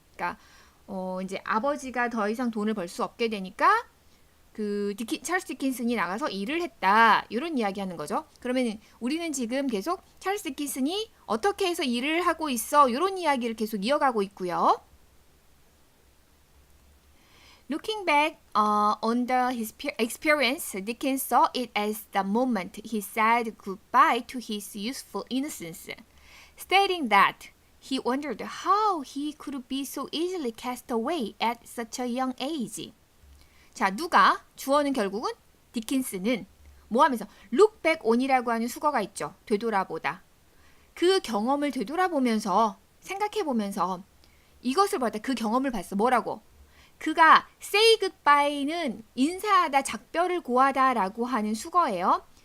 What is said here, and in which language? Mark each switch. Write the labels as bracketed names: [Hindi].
[Korean] 그러니까 이제 아버지가 더 이상 돈을 벌 수 없게 되니까 찰스 디킨슨이 나가서 일을 했다. 이런 이야기 하는 거죠. 그러면 우리는 지금 계속 찰스 디킨슨이 어떻게 해서 일을 하고 있어. 이런 이야기를 계속 이어가고 있고요. [English] Looking back on his experience, Dickens saw it as the moment he said goodbye to his youthful innocence, stating that he wondered how he could be so easily cast away at such a young age. [Korean] 자, 누가? 주어는 결국은 디킨스는 뭐 하면서 [English] look back on [Korean] 이라고 하는 수거가 있죠. 되돌아보다. 그 경험을 되돌아보면서 생각해보면서 이것을 봤다. 그 경험을 봤어. 뭐라고? 그가 [English] say goodbye [Korean] 는 인사하다, 작별을 고하다 라고 하는 수거예요.